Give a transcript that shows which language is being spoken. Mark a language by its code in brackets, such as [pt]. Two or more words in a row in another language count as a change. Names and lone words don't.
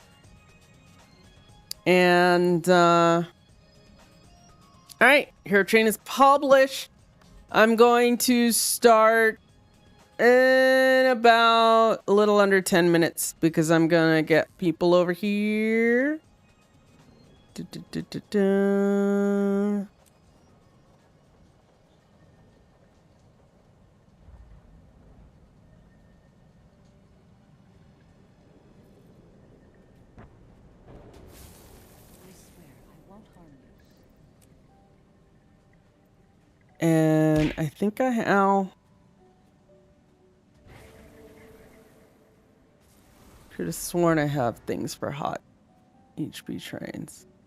[en] And, all right, Hero Train is published. I'm going to start in about a little under 10 minutes because I'm gonna get people over here. Du-du-du-du-du. I swear I won't harm you. And I think I have. Could have sworn I have things for hot HP trains.